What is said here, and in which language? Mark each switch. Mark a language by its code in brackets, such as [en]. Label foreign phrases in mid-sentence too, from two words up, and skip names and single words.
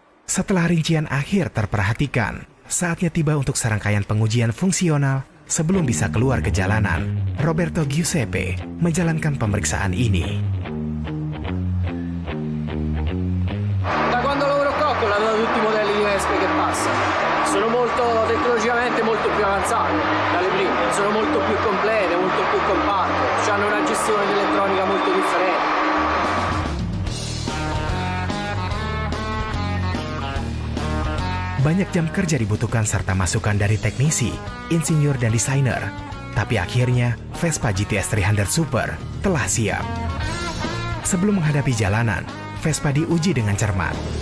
[id] Setelah rincian akhir terperhatikan, saatnya tiba untuk serangkaian pengujian fungsional sebelum bisa keluar ke jalanan. Roberto Giuseppe menjalankan pemeriksaan ini. [it] Da quando lavoro qua ho lavorato tutti i modelli di Vespa che passano. Sono tecnologicamente molto più avanzate dalle prime, sono molto più complete, molto più compatte, hanno una gestione di elettronica molto differente. [id] Banyak jam kerja dibutuhkan serta masukan dari teknisi, insinyur dan desainer. Tapi akhirnya Vespa GTS 300 Super telah siap. Sebelum menghadapi jalanan, Vespa diuji dengan cermat.